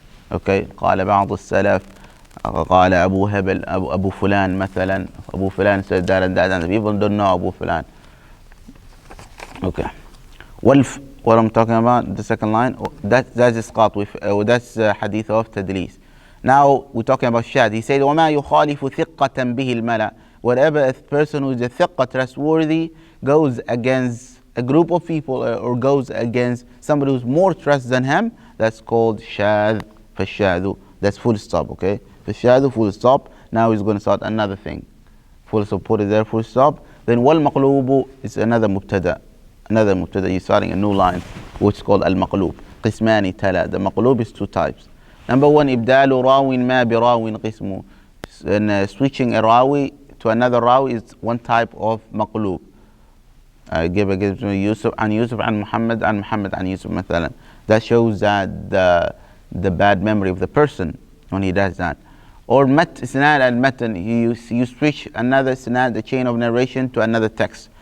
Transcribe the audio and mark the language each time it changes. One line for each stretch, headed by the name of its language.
English: Okay,
Arabic: قال بعض السلف قال أبو هبل أبو فلان مثلا,
English: Abu Fulan said that and that, and the people don't know Abu Fulan. Okay, what I'm talking about, the second line, that's isqat with, that's hadith of tadlis. Now we're talking about shad. He said
Arabic: وما يخالف ثقة به الملأ.
English: Whatever a person who is a thiqqa, trustworthy, goes against a group of people or goes against somebody who's more trust than him, that's called shadh. فالشاذ, that's full stop, okay? فالشاذ, full stop. Now he's going to start another thing. Full stop, put it there, full stop. Then والمقلوب is another mubtada. You're starting a new line, which is called al-maqlub.
Arabic: قسمان تلا.
English: The maqlub is two types. Number one,
Arabic: إبدال راو ما براو قسم.
English: And switching a rawi to another rawi is one type of maqlub. Give Yusuf and Muhammad and Muhammad and Yusuf مثلا. That shows that the bad memory of the person when he does that. Or isnad al-matan, you switch another isnad, the chain of narration, to another text.